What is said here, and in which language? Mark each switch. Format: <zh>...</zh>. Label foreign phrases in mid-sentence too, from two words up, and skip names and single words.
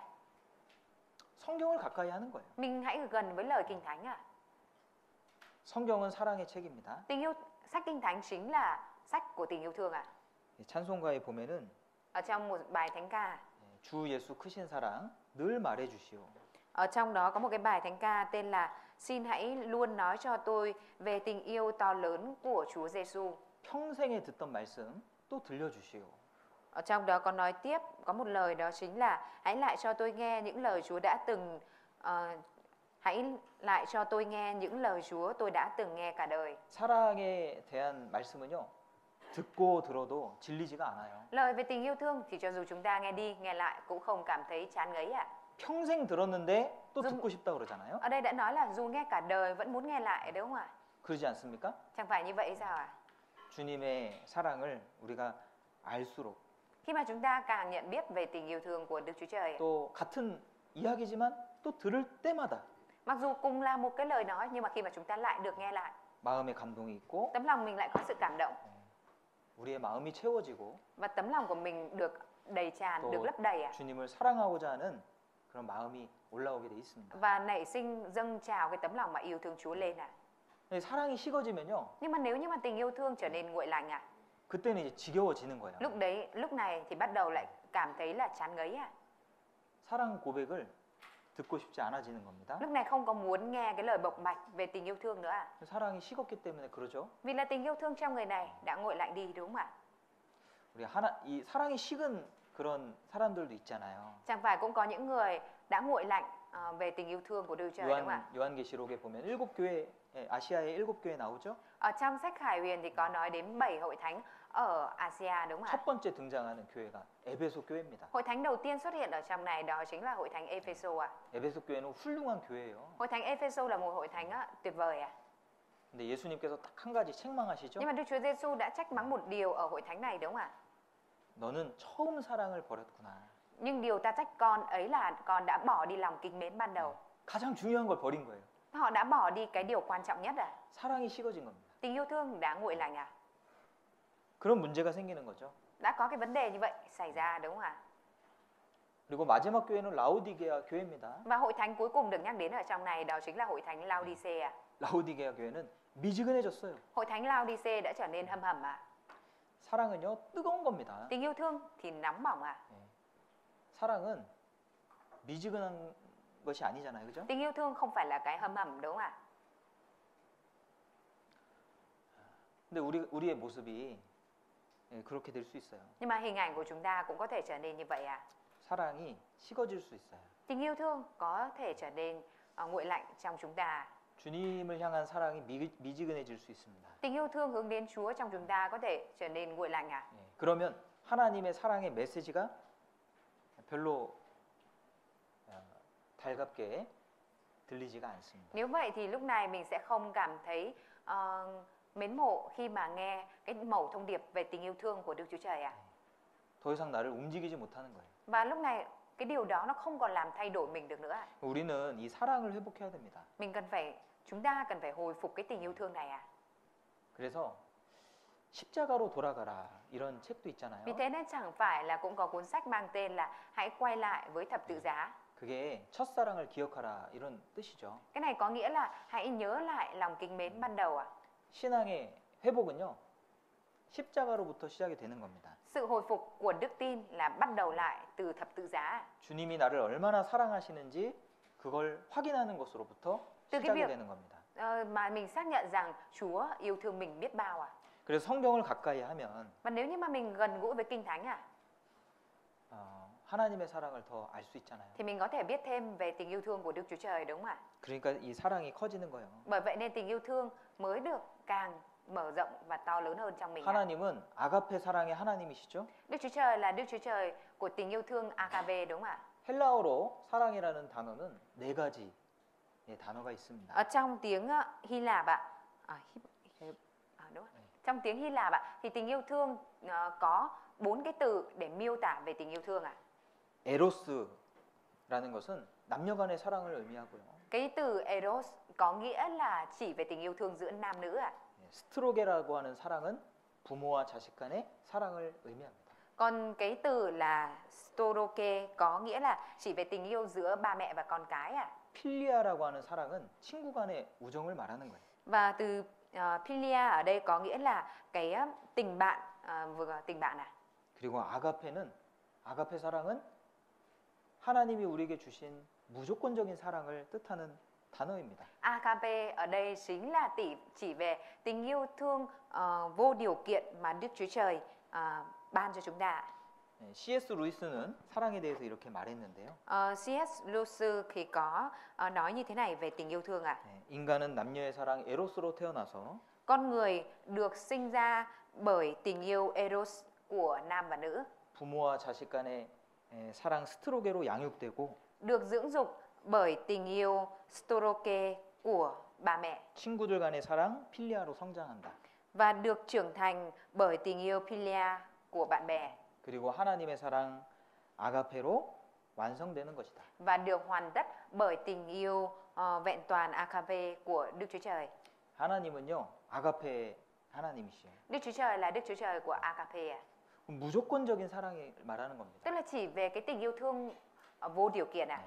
<ko>성경을 가까이 하는 거예요.</ko> <vi>Mình hãy gần với lời Kinh Thánh ạ.</vi> <ko>성경은 사랑의 책입니다.</ko> <vi>Sách Kinh Thánh chính là sách của tình yêu thương ạ.</vi> <ko>찬송가에 보면은</ko> <vi>Ở trong một bài thánh ca,</vi> <ko>주 예수 크신 사랑 늘 말해 주시오.</ko> <vi>Ở trong đó có một cái bài thánh ca tên là Xin hãy luôn nói cho tôi về tình yêu to lớn của Chúa Giêsu.</vi> <ko>평생에 듣던 말씀 또 들려 주시오.</ko> <vi>Ở trong đó có nói tiếp, có một lời đó chính là hãy lại cho tôi nghe những lời Chúa đã từng hãy lại cho tôi nghe những lời Chúa tôi đã từng nghe cả đời.</vi> <ko>사랑에 대한 말씀은요. 듣고 들어도 질리지가 않아요.</ko> <vi>Lời về tình yêu thương thì cho dù chúng ta nghe đi nghe lại cũng không cảm thấy chán ngấy ạ.</vi> <ko>평생 들었는데 또 좀- 듣고 싶다 그러잖아요.</ko> <vi>Ở đây đã nói là dù nghe cả đời vẫn muốn nghe lại đúng không ạ?</vi> <ko>그러지 않습니까?</ko> <vi>Chẳng phải như vậy sao ạ?</vi> <ko>주님의 사랑을 우리가 알수록</ko> <vi>Khi mà chúng ta càng nhận biết về tình yêu thương của Đức Chúa Trời,</vi> <ko>또 같은 이야기지만 또 들을 때마다</ko> <vi>mặc dù cùng là một cái lời nói nhưng mà khi mà chúng ta lại được nghe lại,</vi> <ko>마음에 감동이 있고</ko> <vi>tấm lòng mình lại có sự cảm động</vi> <ko>우리의 마음이 채워지고</ko> <vi>và tấm lòng của mình được đầy tràn,</vi> <ko>또</ko> <vi>được lấp đầy ạ.</vi> <ko>주님을 사랑하고자 하는 그런 마음이 올라오게 돼 있습니다.</ko> <vi>Và nảy sinh dâng trào cái tấm lòng mà yêu thương Chúa lên ạ.</vi> <ko>근데 사랑이 식어지면요.</ko> <vi>Nhưng mà nếu như mà tình yêu thương trở nên nguội lạnh ạ,</vi> <ko>그때는 이제 지겨워지는 거예요.</ko> <vi>lúc này thì bắt đầu lại cảm thấy là chán ngấy ạ.</vi> <ko>사랑 고백을 듣고 싶지 않아지는 겁니다.</ko> <vi>Lúc này không có muốn nghe cái lời bộc bạch về tình yêu thương nữa ạ.</vi> <ko>사랑이 식었기 때문에 그러죠.</ko> <vi>Vì là tình yêu thương trong người này đã nguội lạnh đi đúng không ạ?</vi> <ko>우리 이 사랑이 식은 그런 사람들도 있잖아요.</ko> <vi>Chẳng phải cũng có những người đã nguội lạnh về tình yêu thương của Đức Chúa Trời đúng không ạ?</vi> <ko>요한계시록에 보면 7교회 아시아의 7교회 나오죠.</ko> <vi>Ở trong sách Khải Huyền thì có nói đến 7 hội thánh ở Asia đúng không ạ?</vi> <ko>첫 번째 등장하는 교회가 에베소 교회입니다.</ko> <vi>Hội thánh đầu tiên xuất hiện ở trong này đó chính là hội thánh Epheso ạ.</vi> <ko>에베소 교회는 훌륭한 교회예요.</ko> <vi>Hội thánh Epheso là một hội thánh tuyệt vời ạ.</vi> <ko>근데 예수님께서 딱 한 가지 책망하시죠.</ko> <vi>Nhưng mà Đức Chúa Giêsu đã trách mắng một điều ở hội thánh này đúng không ạ?</vi> <ko>너는 처음 사랑을 버렸구나.</ko> <vi>Nhưng điều ta trách con ấy là con đã bỏ đi lòng kính mến ban đầu.</vi> <ko>가장 중요한 걸 버린 거예요.</ko> <vi>Họ đã bỏ đi cái điều quan trọng nhất ạ.</vi> <ko>사랑이 식어진 겁니다.</ko> <vi>Tình yêu thương đã nguội lạnh ạ.</vi> <ko>그런 문제가 생기는 거죠.</ko> <vi>Đã có cái vấn đề như vậy xảy ra đúng không ạ?</vi> <ko>그리고 마지막 교회는 라오디게아 교회입니다.</ko> <vi>Và hội thánh cuối cùng được nhắc đến ở trong này đó chính là hội thánh Laodice.</vi> <ko>라오디게아 교회는 미지근해졌어요.</ko> <vi>Hội thánh Laodice đã trở nên hầm hầm ạ.</vi> <ko>사랑은요 뜨거운 겁니다.</ko> <vi>Tình yêu thương thì nóng bỏng ạ.</vi> <ko>사랑은 미지근한 것이 아니잖아요, 그죠?</ko> <vi>Tình yêu thương không phải là cái hầm hầm đúng không ạ?</vi> <ko>근데 우리의 모습이 그렇게 될 수 있어요.</ko> <vi>Nhưng mà hình ảnh của chúng ta cũng có thể trở nên như vậy ạ.</vi> <ko>사랑이 식어질 수 있어요.</ko> <vi>Tình yêu thương có thể trở nên nguội lạnh trong chúng ta.</vi> <ko>주님을 향한 사랑이 미지근해질 수 있습니다.</ko> <vi>Tình yêu thương hướng đến Chúa trong chúng ta có thể trở nên nguội lạnh ạ.</vi> <ko>그러면 하나님의 사랑의 메시지가 별로 달갑게 들리지가 않습니다.</ko> <vi>Nếu vậy thì lúc này mình sẽ không cảm thấy mến mộ khi mà nghe cái mẩu thông điệp về tình yêu thương của Đức Chúa Trời ạ.</vi> <ko>더 이상 나를 움직이지 못하는 거예요.</ko> <vi>Và lúc này cái điều đó nó không còn làm thay đổi mình được nữa ạ.</vi> <ko>우리는 이 사랑을 회복해야 됩니다.</ko> <vi>Chúng ta cần phải hồi phục cái tình yêu thương này ạ.</vi> <ko>그래서 십자가로 돌아가라 이런 책도 있잖아요.</ko> <vi>Vì thế nên chẳng phải là cũng có cuốn sách mang tên là Hãy quay lại với thập tự giá.</vi> <ko>그게 첫사랑을 기억하라 이런 뜻이죠.</ko> <vi>Cái này có nghĩa là hãy nhớ lại lòng kính mến ban đầu ạ.</vi> <ko>신앙의 회복은요. 십자가로부터 시작이 되는 겁니다.</ko> <vi>Sự hồi phục của đức tin là bắt đầu lại từ thập tự giá.</vi> <ko>주님이 나를 얼마나 사랑하시는지 그걸 확인하는 것으로부터</ko> <vi>từ cái</vi> <ko>시작이</ko> <vi>việc</vi> <ko>되는 겁니다.</ko> <vi>mà mình xác nhận rằng Chúa yêu thương mình biết bao ạ.</vi> <ko>그래서 성경을 가까이 하면</ko> <vi>Và nếu như mà mình gần gũi với Kinh Thánh ạ,</vi> <ko>하나님의 사랑을 더 알 수 있잖아요.</ko> <vi>thì mình có thể biết thêm về tình yêu thương của Đức Chúa Trời đúng không ạ?</vi> <ko>그러니까 이 사랑이 커지는 거예요.</ko> <vi>Bởi vậy nên tình yêu thương mới được càng mở rộng và to lớn hơn trong mình ạ.</vi> <ko>하나님은 아가페 사랑의 하나님이시죠.</ko> <vi>Đức Chúa Trời là Đức Chúa Trời của tình yêu thương agape đúng không ạ?</vi> <ko>헬라어로 사랑이라는 단어는 네 가지 단어가 있습니다.</ko> <vi>Ở trong tiếng Hy Lạp ạ, đúng không? Trong tiếng Hy Lạp ạ, thì tình yêu thương có 4 cái từ để miêu tả về tình yêu thương ạ.</vi> <ko>에로스라는 것은 남녀 간의 사랑을 의미하고요.</ko> <vi>Cái từ eros có nghĩa là chỉ về tình yêu thương giữa nam nữ ạ.</vi> <ko>스트로게라고 하는 사랑은 부모와 자식 간의 사랑을 의미합니다.</ko> <vi>Còn cái từ là storoke có nghĩa là chỉ về tình yêu giữa ba mẹ và con cái ạ.</vi> <ko>필리아라고 하는 사랑은 친구 간의 우정을 말하는 거예요.</ko> <vi>Và từ philia ở đây có nghĩa là cái tình bạn, tình bạn à.</vi> <ko>그리고 아가페 사랑은 하나님이 우리에게 주신 무조건적인 사랑을 뜻하는 단어입니다.</ko> <vi>Agape ở đây chính là chỉ về tình yêu thương vô điều kiện mà Đức Chúa Trời ban cho chúng ta.</vi> <ko>네, C.S. 루이스는 사랑에 대해서 이렇게 말했는데요.</ko> <vi>C.S. Lewis thì có nói như thế này về tình yêu thương ạ.</vi> <ko>네, 인간은 남녀의 사랑 에로스로 태어나서</ko> <vi>Con người được sinh ra bởi tình yêu Eros của nam và nữ,</vi> <ko>부모와 자식 간의 사랑 스트로게로 양육되고</ko> <vi>được dưỡng dục bởi tình yêu Storge của bà mẹ</vi> <ko>친구들 간의 사랑 필리아로 성장한다.</ko> <vi>và được trưởng thành bởi tình yêu Philia của bạn bè</vi> <ko>그리고 하나님의 사랑 아가페로 완성되는 것이다.</ko> <vi>và được hoàn tất bởi tình yêu vẹn toàn Agape của Đức Chúa Trời.</vi> <ko>하나님은요 아가페 하나님이시에요.</ko> <vi>Đức Chúa Trời là Đức Chúa Trời của Agape ạ.</vi> <ko>무조건적인 사랑을 말하는 겁니다.</ko> <vi>Tức là chỉ về cái tình yêu thương vô điều kiện ạ.</vi>